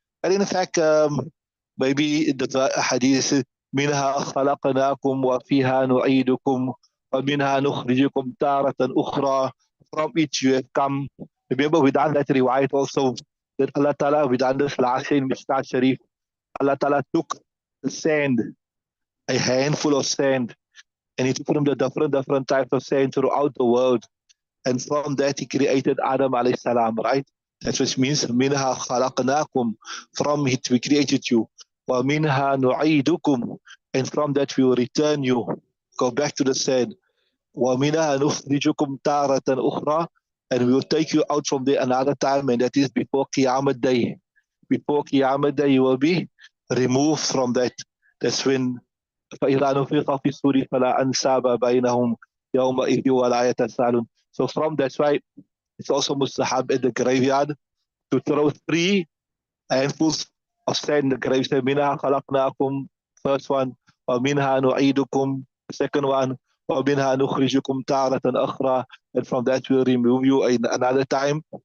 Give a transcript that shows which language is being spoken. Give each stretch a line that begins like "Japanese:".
English: And in fact, maybe the hadith
Arabic: منها خلقناكم وفيها نعيدكم ومنها نخرجكم تارة أخرى.
English: From it you have come. Remember we done that riwayat also, that Allah Ta'ala, we done this last in Mishkaat Shareef. Allah Ta'ala took the sand, a handful of sand, and he took from the different types of sand throughout the world. And from that he created Adam alayhi salam, right? That's what it means.
Arabic: Minha khalaqnakum.
English: From it we created you.
Arabic: Wa minha nu'idukum.
English: And from that we will return you. Go back to the sand.
Arabic: Wa minha nukhrijukum taratan ukhra.
English: And we will take you out from there another time, and that is before Qiyamah Day. Before Qiyamah Day you will be removed from that. That's when
Arabic: فَإِذَا نُفِخَ فِي الصُّورِ فَلَا أَنْسَابَ بَيْنَهُمْ يَوْمَئِذٍ وَلَا يَتَسَاءَلُونَ.
English: So from that's why it's also mustahab at the graveyard to throw 3 handfuls of sand in the grave. Say,
Arabic: Minha khalaqnakum,
English: first one,
Arabic: wa minha nu'idukum,
English: second one,
Arabic: wa minha nukhrijukum taratan akhra,
English: and from that we'll remove you another time.